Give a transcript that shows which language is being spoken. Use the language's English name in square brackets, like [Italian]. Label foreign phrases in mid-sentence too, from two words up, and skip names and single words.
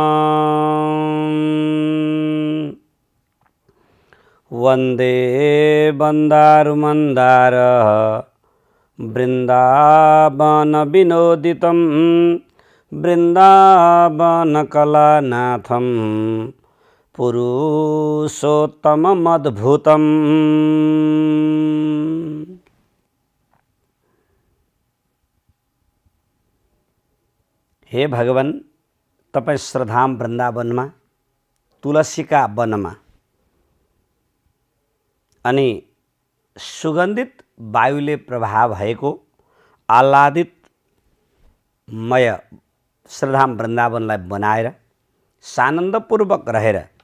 [Sanskrit] वंदे बंदारुमंदार वृंदावन विनोदितं वृंदावन कलानाथं पुरुषोत्तममद्भुतम्। [Nepali] हे भगवान, तपाईं श्रद्धाम वृन्दावनमा तुलसीका वनमा अनि सुगन्धित वायुले प्रभाव भएको आह्लादितमय श्रद्धाम वृन्दावनलाई बनाएर सानन्दपूर्वक रहेर